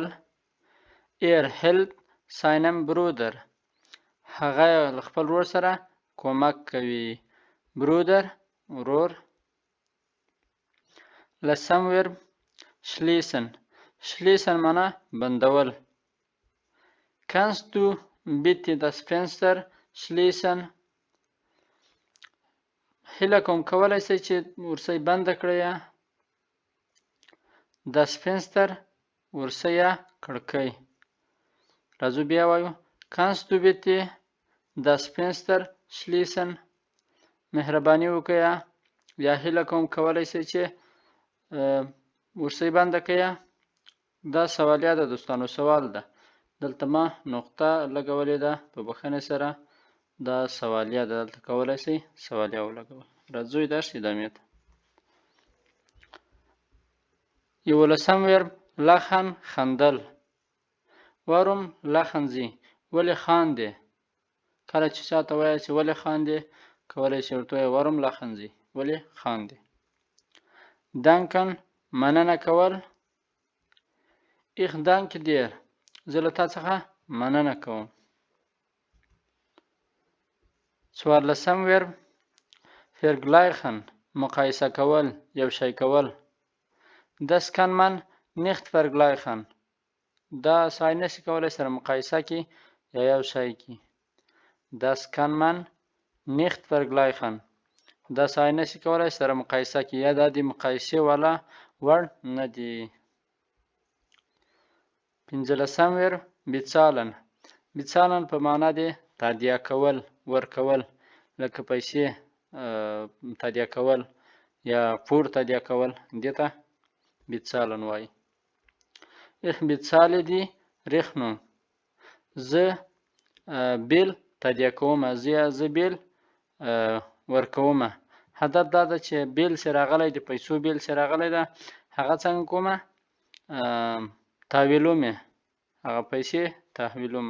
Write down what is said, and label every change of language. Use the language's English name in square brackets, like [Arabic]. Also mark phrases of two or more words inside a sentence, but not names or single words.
[German] helpt seinem Bruder. [Pashto] هغه له خپل ورور سره کمک کوي. Bruder ورور. لسم ورب schließen. Schließen معنا بندول. [German] Kannst du bitte das Fenster schließen? [Pashto] هیله کوم کولی شئ چې ورسۍ بنده کړئ. [German] Das Fenster [Pashto] ورسۍ یا کړکۍ. راځو بیا وایو. [German] Kannst du bitte das Fenster schließen? [Pashto] مهرباني وکړئ یا هیله کوم کولی شئ چې ورسۍ بنده کړئ. دا سوالیه ده دوستانو، سوال ده. دلته ما نقطه لګولې ده په بخښنې سره. دا سوالیه ده، دلته کولی شئ سوالیه ولګوئ. راځو درس ادامې ته. 11 ورب lachen خندل. [German] Warum lachen Sie؟ [Pashto] ولې خاندې؟ کله چې چاته وایئ چې ولې خاندې، کولی شئ ورته ووایئ [German] warum lachen Sie؟ [Pashto] ولې خاندې. danken مننه کول. [German] ich danke dir. [Pashto] زه له تا څخه مننه کوم. 14 ورب vergleichen مقایسه کول، یو شی کول. [German] das kann man nicht vergleichen. [Pashto] دا سړی نشي کولی سره مقایسه کړي یا یو شی کړي. [German] das kann man nicht vergleichen. [Pashto] دا سړی نشي کولی سره مقایسه کړي یا دا د مقایسې والا وړ نه دي. 15 ورب bezahlen. bezahlen په معنا د تادیه کول، ورکول، لکه پیسې تادیه کول یا پور تادیه کول، دې ته bezahlen وایي. [German] ich bezahle die Rechnung. [Pashto] زه بیل تادیه کوم، زه بیل ورکوم. هدف دا ده چې بیل چې راغلی د پیسو بیل چې راغلی ده هغه څنګه کومه تحویلومه، هغه پیسې تحویلومه.